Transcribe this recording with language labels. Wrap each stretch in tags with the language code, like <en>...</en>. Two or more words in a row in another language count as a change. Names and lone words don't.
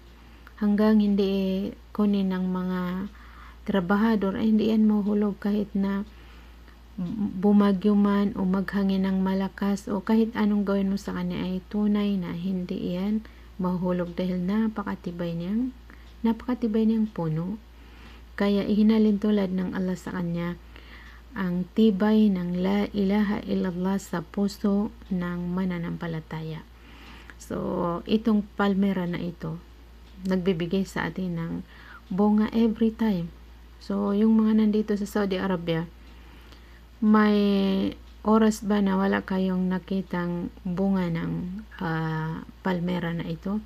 <tl>Hanggang hindi kunin ng mga trabahador ay hindi yan mahulog, kahit na bumagyo man o maghangin ng malakas o kahit anong gawin mo sa kanya ay tunay na hindi yan mahulog dahil napakatibay niyang puno. Kaya ihinalin tulad ng Allah sa kanya ang tibay ng</tl> <ar>لا إله إلا الله</ar> <tl>sa puso ng mananampalataya. So itong palmera na ito nagbibigay sa atin ng bunga</tl> <en>every time.</en> <tl>So yung mga nandito sa Saudi Arabia, may oras ba na wala kayong nakitang bunga ng palmera na ito?</tl>